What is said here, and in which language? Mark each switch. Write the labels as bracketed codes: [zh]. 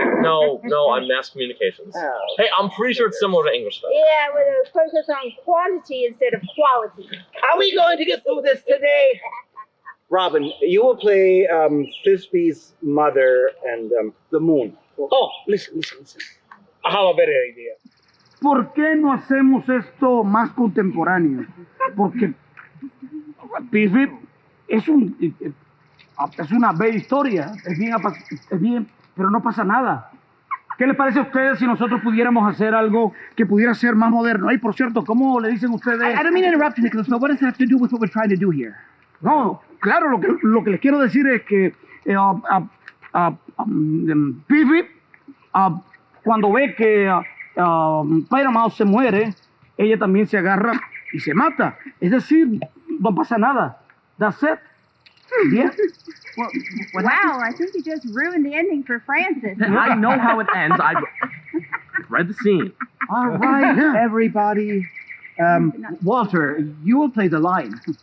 [en] No, I'm mass communications. Oh. Hey, I'm pretty sure it's similar to English, though. Yeah, with a focus on quantity instead of quality. Are we going to get through this today? Robin, you will play Frisbee's mother and the moon. Oh, listen. I have a better idea. [es] ¿Por qué no hacemos esto más contemporáneo? Porque Piffy es una bella historia, es bien, pero no pasa nada. ¿Qué les parece a ustedes si nosotros pudiéramos hacer algo que pudiera ser más moderno? Ay, por cierto, ¿cómo le dicen ustedes? [en] I don't mean to interrupt you, Nicholas, but what does that have to do with what we're trying to do here? [es] No, claro, lo que les quiero decir es que Piffy, cuando ve que Pyramount se muere, ella también se agarra y se mata. Es decir, no pasa nada. [en] That's it. Yeah. Wow, I think you just ruined the ending for Francis. I know how it ends. I've read the scene. All right, everybody. Walter, you will play the line.